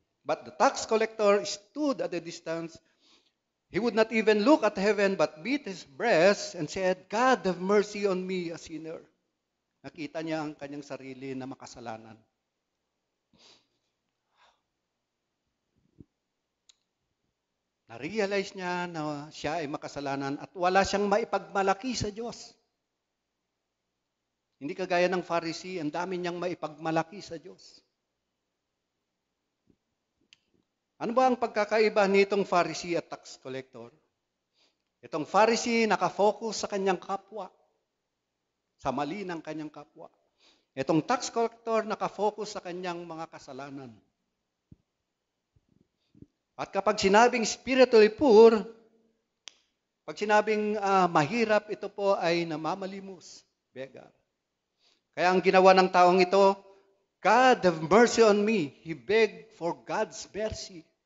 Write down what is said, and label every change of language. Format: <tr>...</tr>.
<en>But the tax collector stood at a distance. He would not even look at heaven but beat his breast and said, God, have mercy on me, a sinner.</en> <tl>Nakita niya ang kanyang sarili na makasalanan. Na-realize niya na siya ay makasalanan at wala siyang maipagmalaki sa Diyos. Hindi kagaya ng Pharisee, ang dami niyang maipagmalaki sa Diyos. Ano ba ang pagkakaiba nitong Pharisee at tax collector? Itong Pharisee nakafocus sa kanyang kapwa, sa mali ng kanyang kapwa. Itong tax collector nakafocus sa kanyang mga kasalanan. At kapag sinabing spiritually poor, pag sinabing mahirap, ito po ay namamalimos, beggar. Kaya ang ginawa ng taong ito,</tl> <en>God have mercy on me. He begged for God's mercy.</en>